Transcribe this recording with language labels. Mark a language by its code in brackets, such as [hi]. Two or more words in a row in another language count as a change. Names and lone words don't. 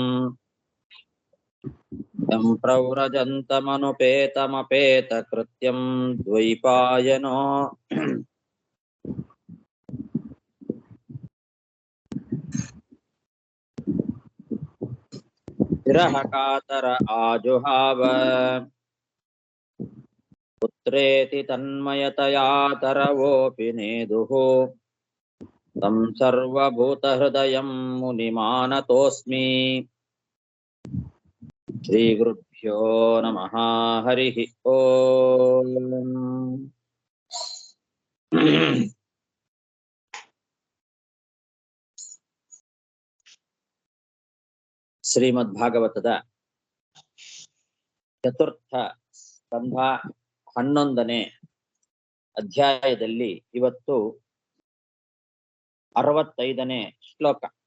[sa] यं प्रव्रजन्तमनुपेतमपेतकृत्यं द्वैपायनो विरह कातर आजुहाव पुत्रेति तन्मयतया तरवोऽपि नेदुः तं सर्वभूतहृदयं मुनिमानतोऽस्मि। श्रीगुरुभ्यो नमः। हरिः ओम्। [kn] ಶ್ರೀಮದ್ಭಾಗವತದ ಚತುರ್ಥ ಸ್ಕಂಧ 11ನೇ ಅಧ್ಯಾಯದಲ್ಲಿ ಇವತ್ತು 65ನೇ ಶ್ಲೋಕ.